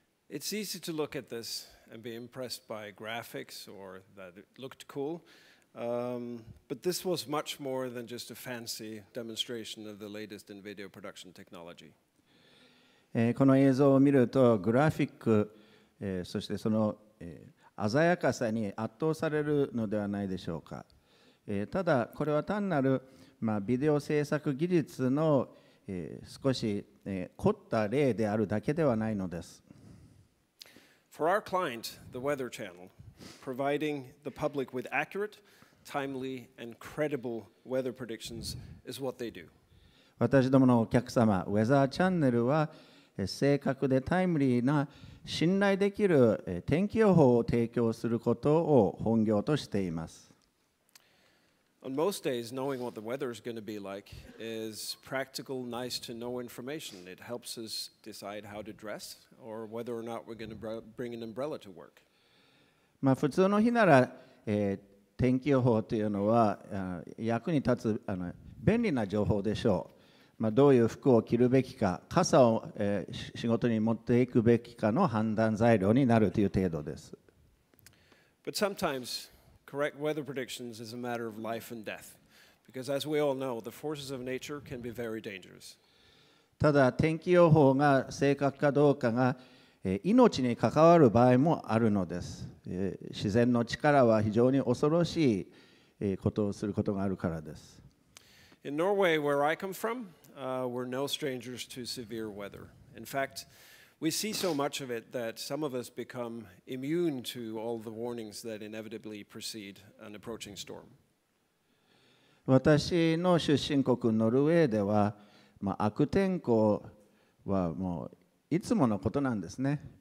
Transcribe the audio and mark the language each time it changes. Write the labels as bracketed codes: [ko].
[en] It's easy to look at this and be impressed by graphics or that it looked cool, but this was much more than just a fancy demonstration of the latest in video production technology. [ja] この映像を見るとグラフィック、そしてその、鮮やかさに圧倒されるのではないでしょうか。ただこれは単なる、ビデオ制作技術の、少し、凝った例であるだけではないのです。 [en] For our client, the Weather Channel, providing the public with accurate, timely, and credible weather predictions is what they do. [ja] 私どものお客様、ウェザーチャンネルは正確でタイムリーな信頼できる天気予報を提供することを本業としています。 [en] On most days, knowing what the weather is going to be like is practical, nice to know information. It helps us decide how to dress or whether or not we're going to bring an umbrella to work. [ja] 普通の日なら、天気予報というのは役に立つ便利な情報でしょう。どういう服を着るべきか、傘を、仕事に持っていくべきかの判断材料になるという程度です。 [en] But sometimes correct weather predictions is a matter of life and death, because as we all know, the forces of nature can be very dangerous. [ja] ただ天気予報が正確かどうかが命に関わる場合もあるのです。自然の力は非常に恐ろしいことをすることがあるからです。 [en] In Norway, where I come from, we're no strangers to severe weather. In fact, we see so much of it that some of us become immune to all the warnings that inevitably precede an approaching storm. [ja] 私の出身国ノルウェーでは、悪天候はもういつものことなんですね。